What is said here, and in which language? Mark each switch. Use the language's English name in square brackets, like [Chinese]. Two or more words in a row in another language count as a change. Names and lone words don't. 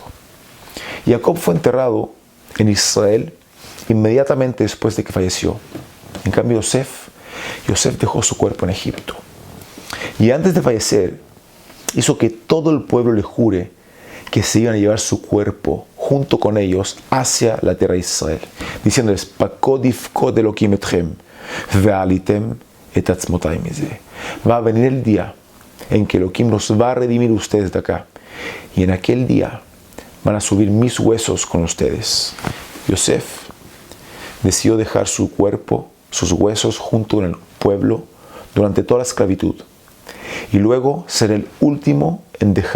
[Spanish] Jacob fue enterrado en Israel inmediatamente después de que falleció. En cambio, Yosef dejó su cuerpo en Egipto. Y antes de fallecer, hizo que todo el pueblo le jure que se iban a llevar su cuerpo junto con ellos hacia la tierra de Israel, diciéndoles: [Hebrew] פקד יפקד אלקים אתכם והעליתם את עצמותי מזה. [Spanish] Va a venir el día en que Elohim los va a redimir ustedes de acá, y en aquel día van a subir mis huesos con ustedes. Yosef decidió dejar su cuerpo, sus huesos junto con el pueblo durante toda la esclavitud, y luego ser el último en dejar